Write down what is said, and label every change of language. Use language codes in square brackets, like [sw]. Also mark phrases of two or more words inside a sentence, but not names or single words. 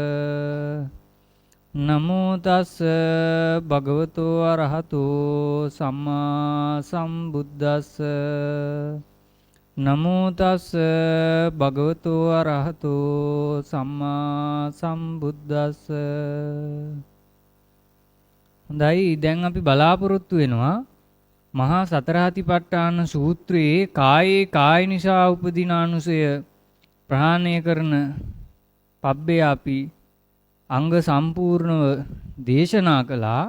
[pi] නමෝ තස් භගවතු අරහතෝ සම්මා සම්බුද්දස්ස. නමෝ තස් භගවතු අරහතෝ සම්මා සම්බුද්දස්ස. [si] හොඳයි, දැන් අපි බලාපොරොත්තු වෙනවා මහා සතරාතිපට්ඨාන සූත්‍රයේ කායේ කාය නිසා උපදින අනුසය ප්‍රහාණය කරන පබ්බේ අපි අංග සම්පූර්ණව දේශනා කළා.